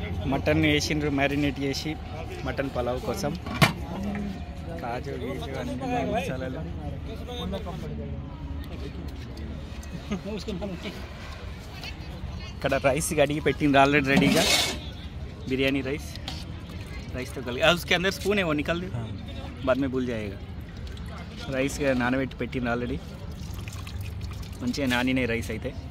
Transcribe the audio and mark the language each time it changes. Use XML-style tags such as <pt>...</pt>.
<te>Mutton వేసిండ్రు marinate చేసి mutton pulao కోసం. కాజు గీజు అన్ని మసాలాలు. ఇక్కడ రైస్ కడిగి పెట్టిండ్రు ఆల్రెడీ రెడీగా, బిర్యానీ రైస్.</te> <hi>राइस तो गल गया, उसके अंदर स्पून है वो निकल दे, बाद में भूल जाएगा.</hi> <te>రైస్ నానబెట్టి పెట్టింది ఆల్రెడీ, మంచిగా నానినే రైస్ అయితే.</te>